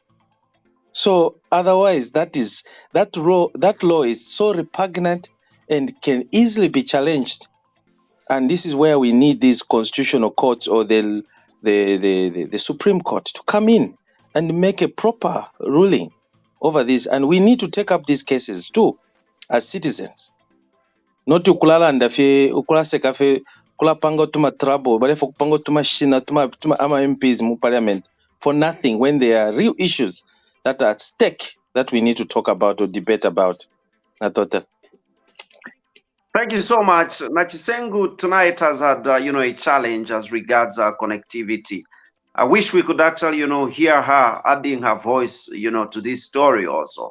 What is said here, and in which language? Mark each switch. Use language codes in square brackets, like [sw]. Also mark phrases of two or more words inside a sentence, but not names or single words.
[en] So otherwise, that law is so repugnant and can easily be challenged. And this is where we need these constitutional courts or the Supreme Court to come in and make a proper ruling over this. And we need to take up these cases too, as citizens. Not to [bem] kulala ndafe ukulaseka fe kulapanga tuma [en] trouble, but if [bem] kupanga tuma shina tuma ama [en] MPs mu parliament for nothing when there are real issues that are at stake that we need to talk about or debate about. I thought that. Thank you so much. Nachisengu tonight has had, a challenge as regards our connectivity. I wish we could actually, hear her adding her voice, to this story also.